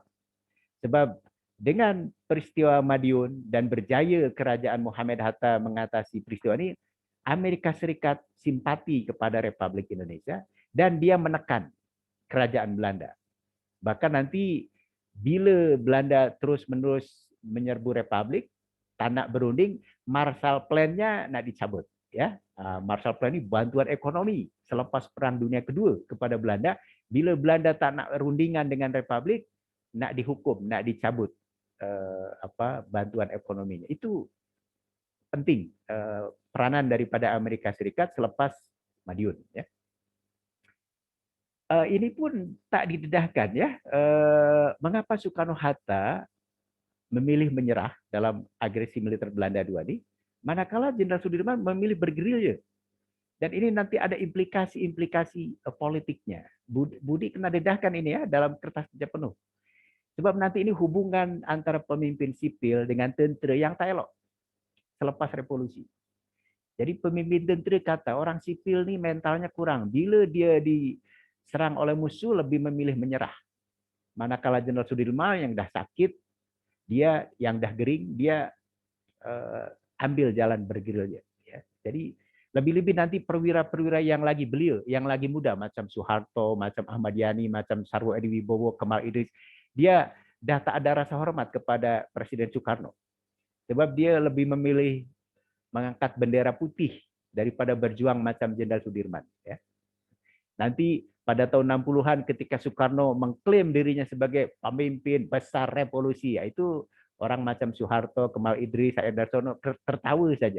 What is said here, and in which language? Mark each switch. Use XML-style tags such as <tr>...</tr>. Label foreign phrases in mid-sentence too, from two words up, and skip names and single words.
<ms>Sebab dengan peristiwa Madiun dan berjaya kerajaan Muhammad Hatta mengatasi peristiwa ini, Amerika Serikat simpati kepada Republik Indonesia dan dia menekan kerajaan Belanda. Bahkan nanti bila Belanda terus-menerus menyerbu Republik, tak nak berunding, Marshall Plan-nya nak dicabut. Ya, Marshall Plan ini bantuan ekonomi selepas Perang Dunia Kedua kepada Belanda. Bila Belanda tak nak rundingan dengan Republik, nak dihukum, nak dicabut bantuan ekonominya. Itu penting peranan daripada Amerika Serikat selepas Madiun. Ya. Ini pun tak didedahkan ya. Mengapa Soekarno-Hatta memilih menyerah dalam agresi militer Belanda II ini, manakala Jenderal Sudirman memilih bergerilya. Dan ini nanti ada implikasi-implikasi politiknya. Budi kena dedahkan ini ya dalam kertas kerja penuh. Sebab nanti ini hubungan antara pemimpin sipil dengan tentera yang tak elok selepas revolusi. Jadi pemimpin tentera kata orang sipil ni mentalnya kurang. Bila dia diserang oleh musuh lebih memilih menyerah. Manakala Jenderal Sudirman yang dah sakit, dia yang dah gering, dia ambil jalan bergerilya. Ya. Jadi lebih-lebih nanti perwira-perwira yang lagi belia, yang lagi muda, macam Soeharto, macam Ahmad Yani, macam Sarwo Edi Wibowo, Kemal Idris, dia dah tak ada rasa hormat kepada Presiden Soekarno. Sebab dia lebih memilih mengangkat bendera putih daripada berjuang macam Jenderal Sudirman. Ya. Nanti pada tahun 60-an ketika Soekarno mengklaim dirinya sebagai pemimpin besar revolusi, itu orang macam Soeharto, Kemal Idris, Said Darsono tertawa saja.</ms>